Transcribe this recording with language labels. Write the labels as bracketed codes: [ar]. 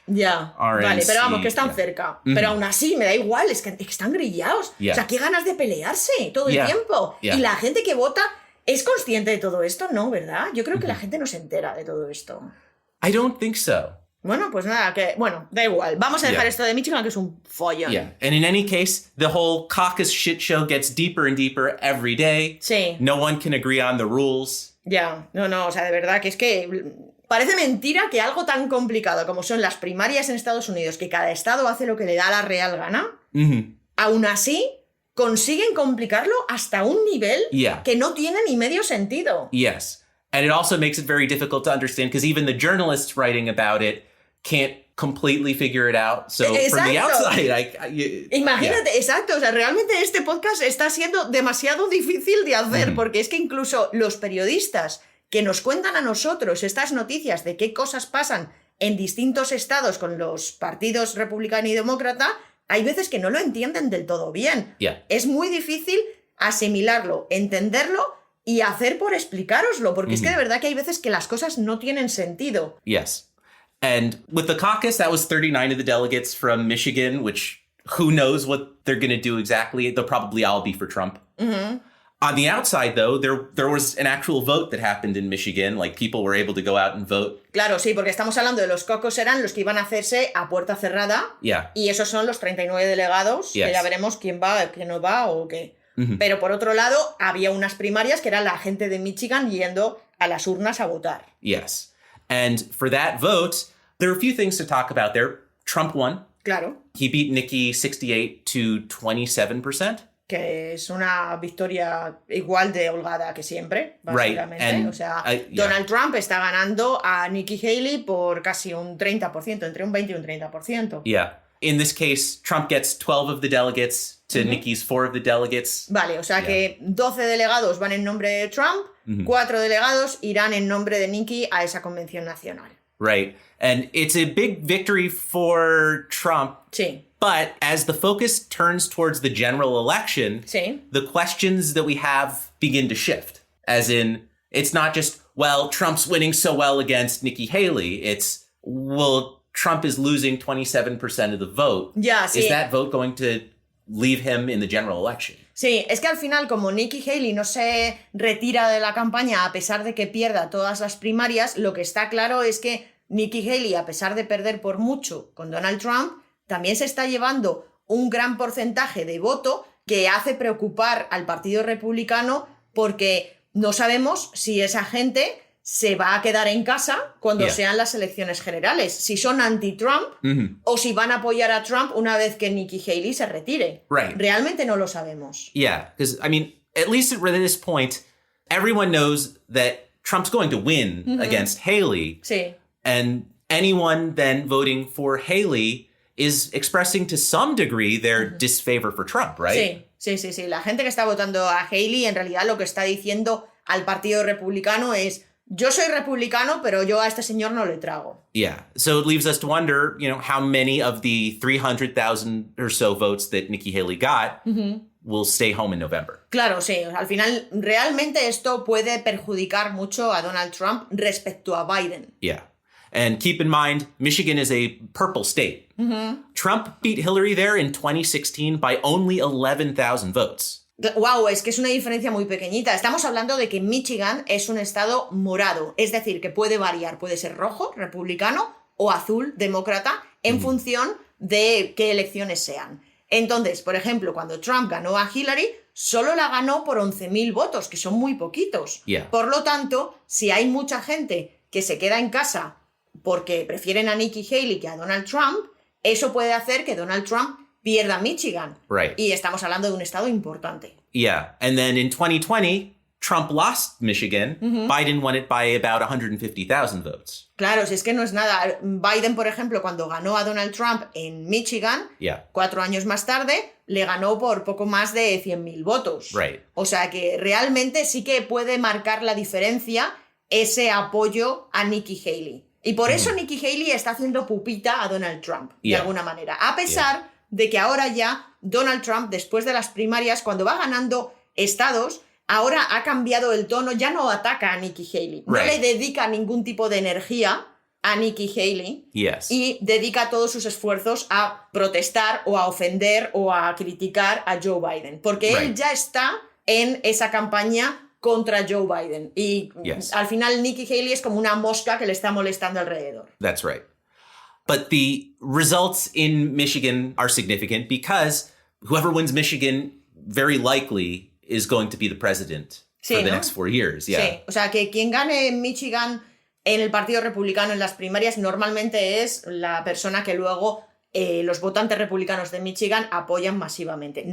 [es] Ya, RNC, vale, pero vamos, que están [en] yeah. [es] cerca. Pero aún así, me da igual, es que están grillados. [en] Yeah. [es] O sea, qué ganas de pelearse todo [en] Yeah. [es] el tiempo. [en] Yeah. [es] Y la gente que vota es consciente de todo esto, ¿no? ¿Verdad? Yo creo que la gente no se entera de todo esto. [en] I don't think so. [es] Bueno, pues nada, da igual. Vamos a dejar [en] Yeah. [es] esto de Michigan, que es un follón. [en] Yeah. And in any case, the whole caucus shit show gets deeper and deeper every day. [es] Sí. [en] No one can agree on the rules. [es] Ya, no, o sea, de verdad que es que parece mentira que algo tan complicado como son las primarias en Estados Unidos, que cada estado hace lo que le da la real gana, aún así consiguen complicarlo hasta un nivel [en] Yeah. [es] que no tiene ni medio sentido. [en] Yes. And it also makes it very difficult to understand because even the journalists writing about it can't completely figure it out. So from the [es] Exacto. [en] outside, [es] Imagínate, exacto, o sea, realmente este podcast está siendo demasiado difícil de hacer, porque es que incluso los periodistas que nos cuentan a nosotros estas noticias de qué cosas pasan en distintos estados con los partidos republicano y demócrata, hay veces que no lo entienden del todo bien. [en] Yeah. [es] Es muy difícil asimilarlo, entenderlo y hacer por explicároslo, porque es que de verdad que hay veces que las cosas no tienen sentido. [en] Yes. And with the caucus, that was 39 of the delegates from Michigan, which who knows what they're going to do exactly. They'll probably all be for Trump. On the outside, though, there was an actual vote that happened in Michigan. Like, people were able to go out and vote. [es] Claro, sí, porque estamos hablando de los cocos, eran los que iban a hacerse a puerta cerrada. [en] Yeah. [es] Y esos son los 39 delegados, que [en] Yes. [es] ya veremos quién va, quién no va o qué. Pero por otro lado, había unas primarias que era la gente de Michigan yendo a las urnas a votar. [en] Yes. And for that vote, there are a few things to talk about there. Trump won. [es] Claro, [en] He beat Nikki 68 to 27%. [es] que es una victoria igual de holgada que siempre, [en] Right, [es] básicamente. [en] and, [es] O sea, [en] yeah. [es] Donald Trump está ganando a Nikki Haley por casi un 30%, entre un 20 y un 30%. [en] Yeah. In this case, Trump gets 12 of the delegates to Nikki's 4 of the delegates. [es] Vale, o sea que 12 delegados van en nombre de Trump, 4 delegados irán en nombre de Nikki a esa convención nacional. [en] Right. And it's a big victory for Trump. [es] Sí, [en] But as the focus turns towards the general election, [es] sí. [en] the questions that we have begin to shift. As in, it's not just, well, Trump's winning so well against Nikki Haley. It's, well, Trump is losing 27% of the vote. [es] Ya, sí. [en] Is that vote going to leave him in the general election? [es] Sí, es que al final, como Nikki Haley no se retira de la campaña a pesar de que pierda todas las primarias, lo que está claro es que Nikki Haley, a pesar de perder por mucho con Donald Trump, también se está llevando un gran porcentaje de voto que hace preocupar al Partido Republicano porque no sabemos si esa gente se va a quedar en casa cuando [en] Yeah. [es] sean las elecciones generales, si son anti-Trump o si van a apoyar a Trump una vez que Nikki Haley se retire. [en] Right. [es] Realmente no lo sabemos. [en] Yeah, because, I mean, at least at this point, everyone knows that Trump's going to win against Haley. [es] Sí. [en] And anyone then voting for Haley is expressing to some degree their disfavor for Trump, right? [es] Sí. La gente que está votando a Haley en realidad lo que está diciendo al Partido Republicano es: yo soy republicano, pero yo a este señor no le trago. [en] Yeah. So it leaves us to wonder, how many of the 300,000 or so votes that Nikki Haley got will stay home in November. [es] Claro, sí. Al final, realmente esto puede perjudicar mucho a Donald Trump respecto a Biden. [en] Yeah. And keep in mind, Michigan is a purple state. Trump beat Hillary there in 2016 by only 11,000 votes. [es] Wow, es que es una diferencia muy pequeñita. Estamos hablando de que Michigan es un estado morado, es decir, que puede variar, puede ser rojo, republicano, o azul, demócrata, en función de qué elecciones sean. Entonces, por ejemplo, cuando Trump ganó a Hillary, solo la ganó por 11.000 votos, que son muy poquitos. [en] Yeah. [es] Por lo tanto, si hay mucha gente que se queda en casa porque prefieren a Nikki Haley que a Donald Trump, eso puede hacer que Donald Trump pierda Michigan. [en] Right. [es] Y estamos hablando de un estado importante. [en] Yeah. And then in 2020, Trump lost Michigan. Biden won it by about 150,000 votes. [es] Claro, si es que no es nada. Biden, por ejemplo, cuando ganó a Donald Trump en Michigan, 4 años más tarde, le ganó por poco más de 100.000 votos. [en] Right. [es] O sea que realmente sí que puede marcar la diferencia ese apoyo a Nikki Haley. Y por eso Nikki Haley está haciendo pupita a Donald Trump, de alguna manera. A pesar de que ahora ya Donald Trump, después de las primarias, cuando va ganando estados, ahora ha cambiado el tono, ya no ataca a Nikki Haley. No le dedica ningún tipo de energía a Nikki Haley. [en] Yes. [es] Y dedica todos sus esfuerzos a protestar o a ofender o a criticar a Joe Biden. Porque él ya está en esa campaña contra Joe Biden. Y al final Nikki Haley es como una mosca que le está molestando alrededor. [en] That's right. But the results in Michigan are significant because whoever wins Michigan very likely is going to be the president for the next 4 years. Yeah. [es] Sí, o sea que quien gane en Michigan en el Partido Republicano en las primarias normalmente es la persona que luego los votantes republicanos de Michigan apoyan masivamente.